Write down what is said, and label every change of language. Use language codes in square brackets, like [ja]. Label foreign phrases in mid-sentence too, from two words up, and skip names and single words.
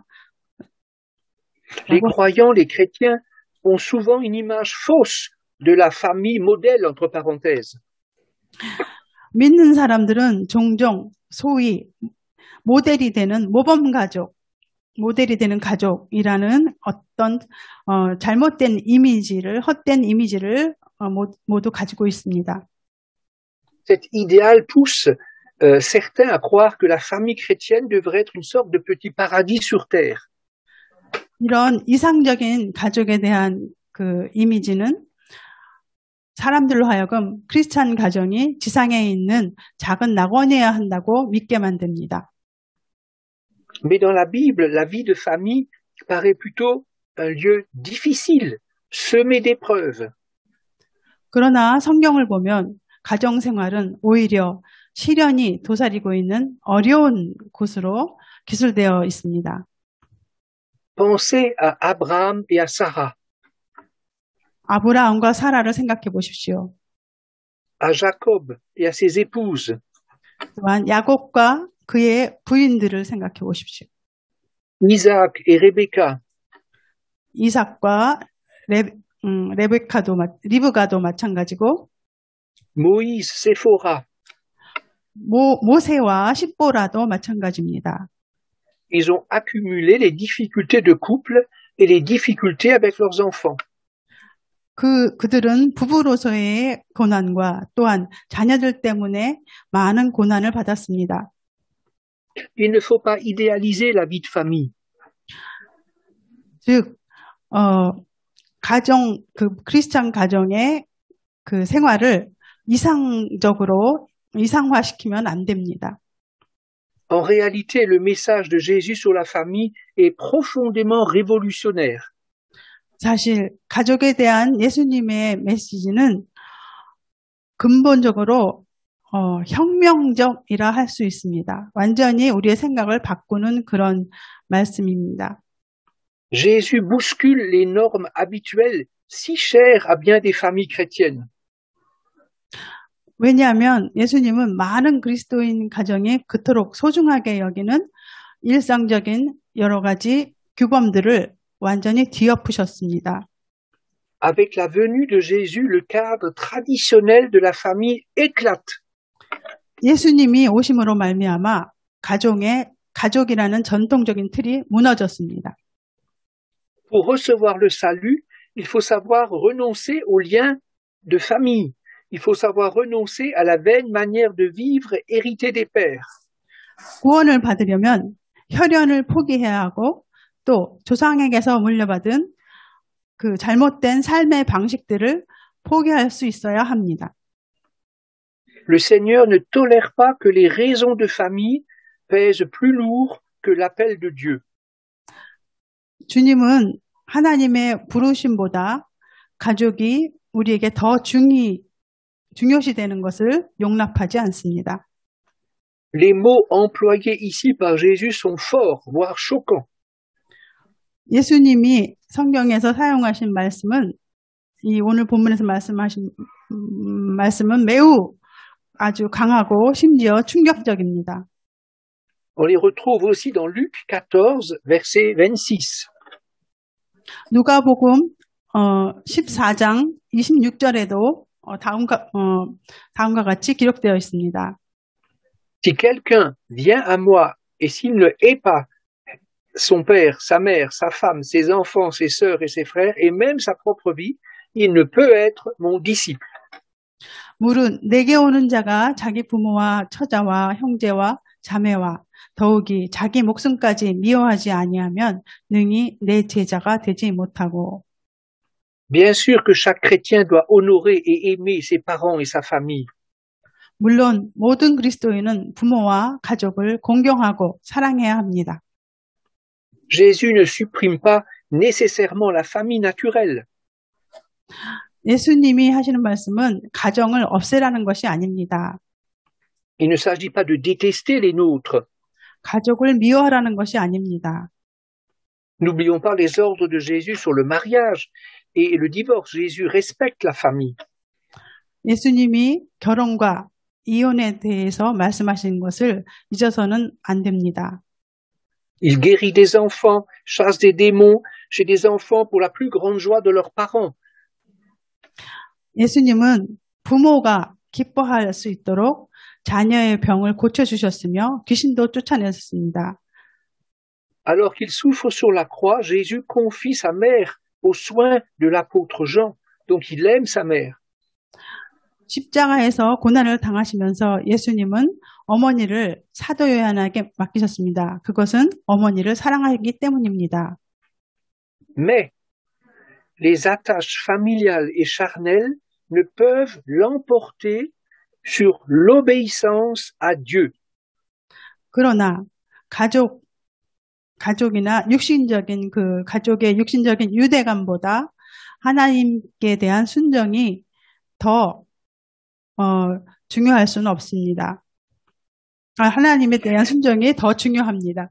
[fr] Les croyants, les chrétiens ont souvent une image fausse de la famille modèle, entre parenthèses. [ko] 믿는 사람들은 종종 소위 모델이 되는 모범 가족, 모델이 되는 가족이라는 어떤 잘못된 이미지를, 헛된 이미지를 모두 가지고 있습니다. [fr] Cet idéal pousse certains à croire que la famille chrétienne devrait être une sorte de petit paradis sur terre. [ko] 이런 이상적인 가족에 대한 그 이미지는 사람들로 하여금 크리스찬 가정이 지상에 있는 작은 낙원이어야 한다고 믿게 만듭니다. [fr] Mais dans la Bible, la vie de famille paraît plutôt un lieu difficile, semé d'épreuves. [ko] 그러나 성경을 보면 가정 생활은 오히려 시련이 도사리고 있는 어려운 곳으로 기술되어 있습니다. [fr] Pensez à Abraham et à Sarah, [ko] 아브라함과 사라를 생각해 보십시오. [fr] à Jacob et à ses épouses, [ko] 또한 야곱과 그의 부인들을 생각해 보십시오. [fr] Isaac et Rebecca, [ko] 이삭과 리브가도 마찬가지고 [fr] Moïse, Séphora. [ko] 모세와 십보라도 마찬가지입니다. [fr] Ils ont accumulé les difficultés de couple et les difficultés avec leurs enfants. [ko] 그들은 부부로서의 고난과 또한 자녀들 때문에 많은 고난을 받았습니다. [fr] Il ne faut pas idéaliser la vie de famille. [ko] 즉, 크리스찬 가정의 그 생활을 이상화시키면 안 됩니다. [fr] En réalité, le message de Jésus sur la famille est profondément révolutionnaire. [ko] 사실 가족에 대한 예수님의 메시지는 근본적으로 혁명적이라 할 수 있습니다. 완전히 우리의 생각을 바꾸는 그런 말씀입니다. [fr] Jésus bouscule les normes habituelles si chères à bien des familles chrétiennes. [ko] 왜냐하면 예수님은 많은 그리스도인 가정이 그토록 소중하게 여기는 일상적인 여러 가지 규범들을 완전히 뒤엎으셨습니다. [fr] Avec la venue de Jésus, le cadre traditionnel de la famille éclate. [ko] 예수님이 오심으로 말미암아 가족이라는 전통적인 틀이 무너졌습니다. [fr] Pour recevoir le salut, il faut savoir renoncer aux liens de famille. Il faut savoir renoncer à la vaine manière de vivre héritée des pères. [ko] 구원을 받으려면 혈연을 포기해야 하고 또 조상에게서 물려받은 그 잘못된 삶의 방식들을 포기할 수 있어야 합니다. [fr] Le Seigneur ne tolère pas que les raisons de famille pèsent plus lourd que l'appel de Dieu. [ko] 주님은 하나님의 부르심보다 가족이 우리에게 더 중요시 되는 것을 용납하지 않습니다. [fr] Les mots employés ici par Jésus sont forts, voire choquants. [ko] 예수님이 성경에서 사용하신 말씀은 오늘 본문에서 말씀하신 말씀은 매우 아주 강하고 심지어 충격적입니다. [fr] On les retrouve aussi dans Luc 14, verset 26. [ko] 누가복음 14장 26절에도 다음과 같이 기록되어 있습니다. [fr] Si quelqu'un vient à moi et s'il ne hait pas son père, sa mère, sa femme, ses enfants, ses sœurs et ses frères, et même sa propre vie, il ne peut être mon disciple. [ko] 물은 내게 오는 자가 자기 부모와 처자와 형제와 자매와 더욱이 자기 목숨까지 미워하지 아니하면 능히 내 제자가 되지 못하고. [fr] Bien sûr que chaque chrétien doit honorer et aimer ses parents et sa famille. [ko] 물론 모든 그리스도인은 부모와 가족을 공경하고 사랑해야 합니다. [fr] Jésus ne supprime pas nécessairement la famille naturelle. [ko] 예수님이 하시는 말씀은 가정을 없애라는 것이 아닙니다. [fr] Il ne s'agit pas de détester les nôtres. [ko] 가족을 미워하라는 것이 아닙니다. [fr] N'oublions pas les ordres de Jésus sur le mariage et le divorce. Jésus respecte la famille. [ko] 예수님이 결혼과 이혼에 대해서 말씀하신 것을 잊어서는 안 됩니다. [fr] Il guérit des enfants, chasse des démons chez des enfants pour la plus grande joie de leurs parents. [ko] 예수님은 부모가 기뻐할 수 있도록 자녀의 병을 고쳐주셨으며 귀신도 쫓아내셨습니다. [fr] Alors qu'il souffre sur la croix, Jésus confie sa mère aux soins de l'apôtre Jean. Donc il aime sa mère. [ko] 십자가에서 고난을 당하시면서 예수님은 어머니를 사도 요한에게 맡기셨습니다. 그것은 어머니를 사랑하기 때문입니다. [fr] Mais les attaches familiales et charnelles ne peuvent l'emporter sur l'obéissance à Dieu. [ko] 그러나 가족이나 육신적인 그 가족의 육신적인 유대감보다 하나님께 대한 순종이 더 중요할 수는 없습니다. 하나님에 대한 순종이 더 중요합니다.